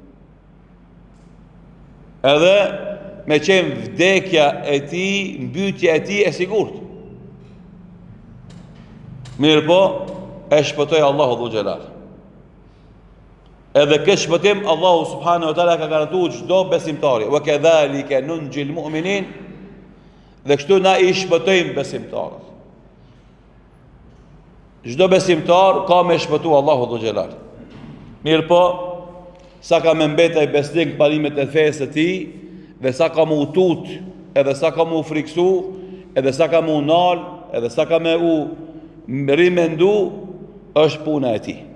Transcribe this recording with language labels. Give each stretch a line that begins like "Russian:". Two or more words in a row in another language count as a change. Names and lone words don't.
Albanian: Edhe me qenë vdekja e tij, mbytja e tij e sigurt. Mirë po, e shpëtoi Allahu dhu xhelal. Edhe këtë shpëtim Allahu
Arabic: سبحانه وتعالى
Albanian: ka garantuar çdo besimtari.
Arabic: وكذلك ننجي المؤمنين,
Albanian: dhe kështu na i shpëtojmë besimtarët. Çdo besimtar ka me shpëtu Allahu dhu xhelal. Mirë po, sa ka me mbetë i besnik parimet e fesë të tij, dhe sa ka mu tut, edhe sa ka mu friksu, edhe sa ka mu nal, edhe sa ka me u rimendu, është puna e tij.